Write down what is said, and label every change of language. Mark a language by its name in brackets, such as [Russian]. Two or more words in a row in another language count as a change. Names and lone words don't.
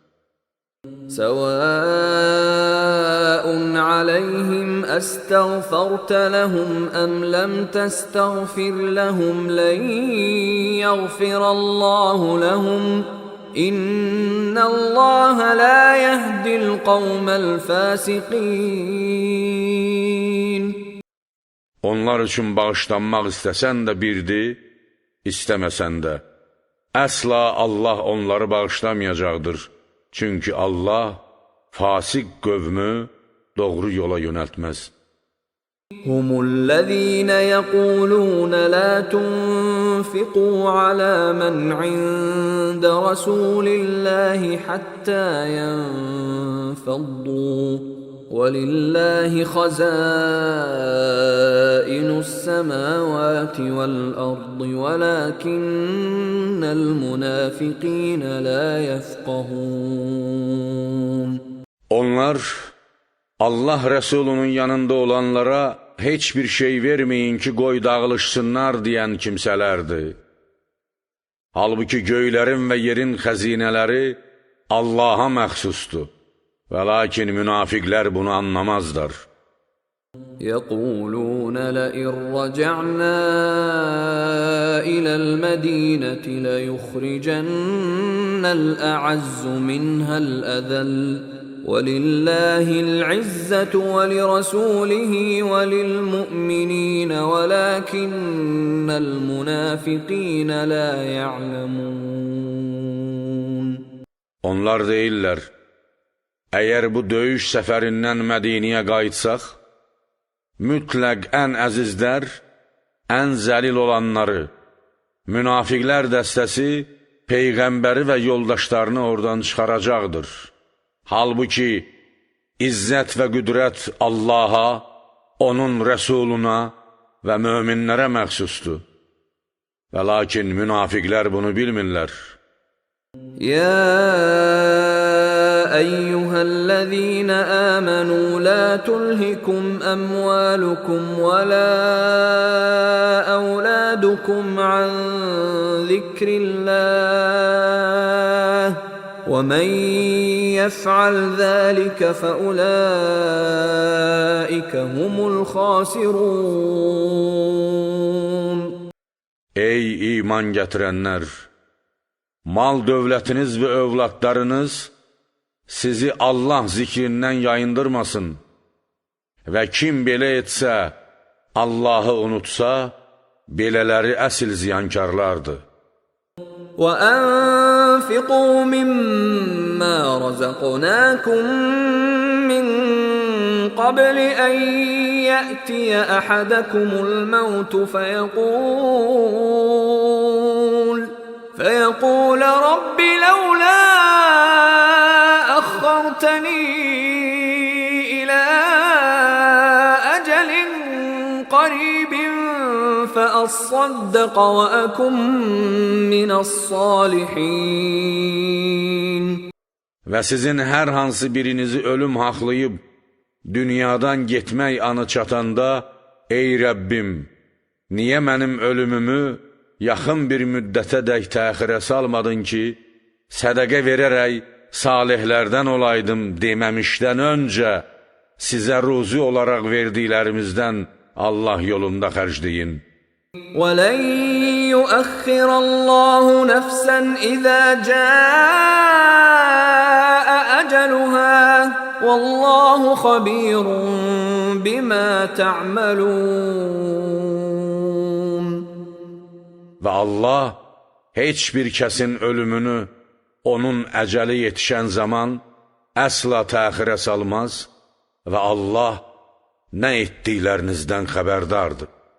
[Arabic] سواء عليهم أستغفرت لهم أم لم تستغفر لهم لن يغفر الله لهم إن الله لا يهدي القوم الفاسقين. [Azerbaijani] Onlar üçün bağışlanmaq istəsən də birdir, istəməsən də. Əsla Allah onları bağışlamayacaqdır. Çünki Allah fasik qövmü doğru yola yönəltməz. [Arabic] هم الذين يقولون لا تنفقوا ينفقوا على من عند رسول الله حتى ينفضوا ولله خزائن السماوات والأرض ولكن المنافقين لا يفقهون. [Azerbaijani] Onlar Allah Resulunun yanında olanlara heç bir şey vermeyin ki qoy dağılışsınlar deyən kimsələrdir. Halbuki göylərin və yerin xəzinələri Allaha məxsusdur. Və lakin münafiqlər bunu anlamazlar. [Arabic] يقولون لئن رجعنا إلى المدينة ليخرجن الأعز منها الأذل ولله العزة ولرسوله وللمؤمنين ولكن المنافقين لا يعلمون. [Azerbaijani] Onlar deyirlər, əgər bu döyüş səfərindən Mədiniyə qayıtsaq, mütləq ən əzizlər, ən zəlil olanları, münafiqlər dəstəsi Peyğəmbəri və yoldaşlarını oradan çıxaracaqdır. Halbuki, izzət və qüdrət Allaha, onun rəsuluna və möminlərə məxsusdur. Və lakin münafiqlər bunu bilmirlər. [Arabic] يا أيها الذين آمنوا لا تلهكم أموالكم ولا أولادكم عن ذكر الله ومن يفعل ذلك فأولئك هم الخاسرون. [Azerbaijani] Ey iman gətirənlər! Mal dövlətiniz və övladlarınız sizi Allah zikrindən yayındırmasın və kim belə etsə, Allahı unutsa, belələri əsl ziyankarlardır. [Arabic] وَأَنفِقُوا مِمَّا رَزَقْنَاكُم مِّن قَبْلِ أَن يَأْتِيَ أَحَدَكُمُ الموت فيقول رب لولا أخرتني إلى أجل قريب فأصدق وأكن من الصالحين. [Azerbaijani] Və sizin hər hansı birinizi ölüm haqlayıb, dünyadan getmək anı çatanda, ey Rəbbim, niyə mənim ölümümü yaxın bir müddətədək təxirə salmadın ki, sədəqə verərək salihlərdən olaydım deməmişdən öncə, sizə ruzi olaraq verdiklərimizdən Allah yolunda xərcləyin. [Arabic] وَلَنْ يُؤَخِّرَ اللَّهُ نَفْسًا إِذَا جَاءَ أَجَلُهَا وَاللَّهُ خَبِيرٌ بِمَا تَعْمَلُونَ. [Azerbaijani] Və Allah heç bir kəsin ölümünü onun əcəli yetişən zaman əsla təxirə salmaz və Allah nə etdiklərinizdən xəbərdardır.